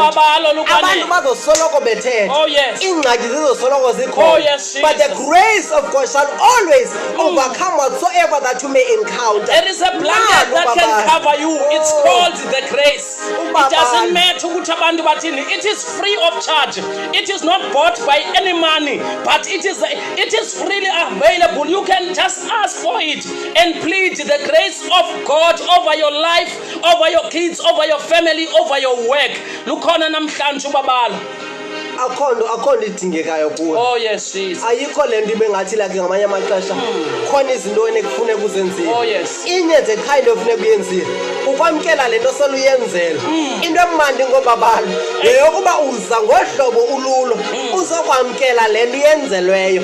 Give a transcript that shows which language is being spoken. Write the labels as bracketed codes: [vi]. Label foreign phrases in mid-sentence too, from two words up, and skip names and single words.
[xh] ubabalo Abantu lukwanele. bazosoloko bethetha. [en] Oh, yes. [xh] Ingxaki zizosoloko Oh, zikhona. [en] yes, But the Jesus. grace of God shall always overcome whatsoever that you may encounter. There is a blanket [xh] Nalo [en] that can [xh] babalo. [en] cover you. It's Oh. called the grace. It [xh] Ubabalo. [en] doesn't matter [xh] ukuthi abantu bathini. [en] It is free of charge. It is not bought by any money, but it is freely available. You can just ask for it and plead the grace of God over your life, over your kids, over your family, over your work. [xh] Lukhona namhlanje ubabalo. akho nto idingekayo kuwe. [en] Oh, yes, Jesus. [xh] Ayikho le nto ibengathi like ngamanye amaxesha khona izinto ekufuneka uzenzile. [en] Oh, yes. [xh] Inye nje qha into efuneka uyenzile ukwamkela le nto seluyenzela. Into emandi ngobabalo yeyokuba uza ngohlobo ululo uzokwamkela le nto yenzelweyo.